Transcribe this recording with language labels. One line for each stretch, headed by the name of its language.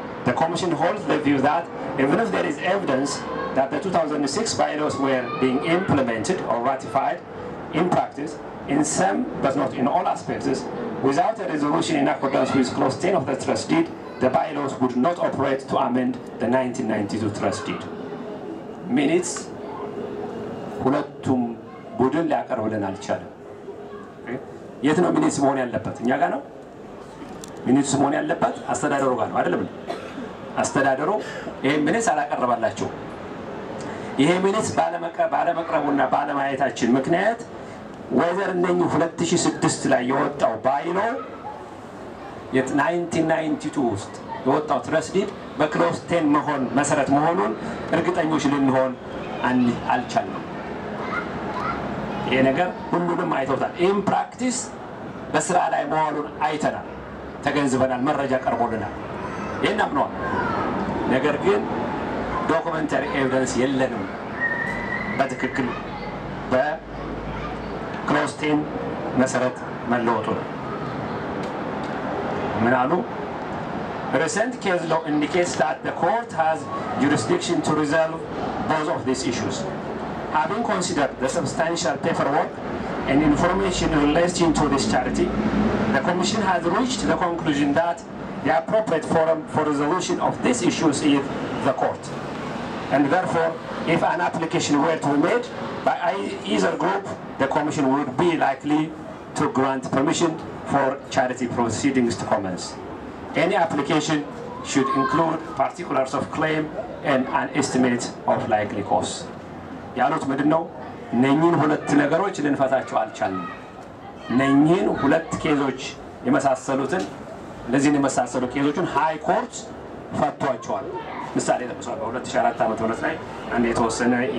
English: The Commission holds the view that even if there is evidence that the 2006 bylaws were being implemented or ratified in practice, in some but not in all aspects, without a resolution in accordance with Clause 10 of the Trust Deed, the bylaws would not operate to amend the 1992 Trust Deed.
Amharic: Minutes, ሁለቱም ቡድን ሊያቀርብልን አልቻለም። የት ነው ሚኒትስ መሆን ያለበት? እኛ ጋር ነው ሚኒትስ መሆን ያለበት? አስተዳደሩ ጋር ነው አይደለም? አስተዳደሩ ይሄ ሚኒትስ አላቀረባላችሁ። ይሄ ሚኒትስ ባለመቅረቡና ባለማየታችን ምክንያት ወዘር እነኚህ 2006 ላይ የወጣው ባይሎ የ1992 ውስጥ የወጣው ትረስት ዲድ በክሎዝ 10 መሆን መሰረት መሆኑን እርግጠኞች ልንሆን አልቻልንም። ይሄ ነገር ሁሉንም አይተውታል። ኢን ፕራክቲስ በስራ ላይ መዋሉን አይተናል፣ ተገንዝበናል፣ መረጃ ቀርቦልናል። ይሄን አምነዋል። ነገር ግን ዶክመንታሪ ኤቪደንስ የለንም በትክክል በክሎዝ 10 መሰረት መለወጡ ነው። ምን አሉ?
English: Recent case law indicates that the court has jurisdiction to resolve both of these issues. Having considered the substantial paperwork and information relating to this charity, the Commission has reached the conclusion that the appropriate forum for resolution of these issues is the court. And therefore, if an application were to be made by either group, the Commission would be likely to grant permission for charity proceedings to commence. Any application should include particulars of claim and an estimate of likely costs.
Amharic: ያሉት ምንድነው? እነኚህን ሁለት ነገሮች ልንፈታቸው አልቻልንም። እነኚህን ሁለት ኬዞች የመሳሰሉትን ለዚህን የመሳሰሉ ኬዞችን ሃይ ኮርት ፈቷቸዋል። ምሳሌ ተጠቅሷል። በ2004 ዓመተ ምህረት ላይ አንድ የተወሰነ